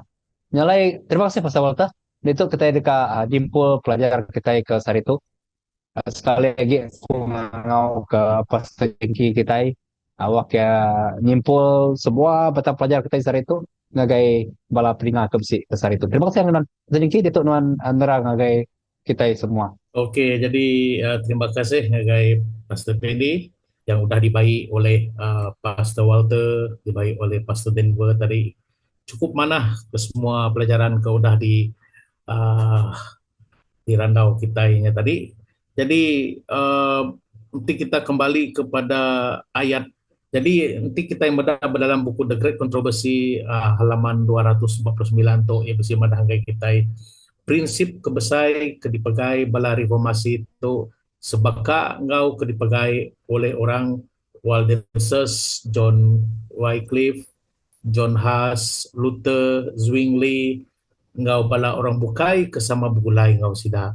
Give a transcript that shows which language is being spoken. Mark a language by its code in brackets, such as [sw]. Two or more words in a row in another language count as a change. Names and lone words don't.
[iba] Nyalai, terima kasih Pastor Walter. Itu kita dekat jimpul pelajar kita ke sari itu. Sekali lagi aku ngau ke Pastor Jengki kita awak ya nyimpul semua batang pelajar kita sari itu ngagai bala peringa ke besi besar itu. Terima kasih Nuan sedikit itu Nuan nerang ngagai kita semua. Oke, jadi terima kasih ngagai Pastor Pendi yang udah dibayi oleh Pastor Walter, dibayi oleh Pastor Denver tadi. Cukup mana ke semua pelajaran ke udah uh, di randau kita ini tadi. [ms] Jadi nanti kita kembali kepada ayat. [iba] Jadi nanti kita yang dalam buku The Great Controversy halaman 249 tu yang bersih madanggai kita prinsip kebesai kedipakai bala reformasi itu sebaka ngau kedipakai oleh orang Waldenses, John Wycliffe, John Huss, Luther, Zwingli, ngau bala orang bukai kesama bugulai ngau sida.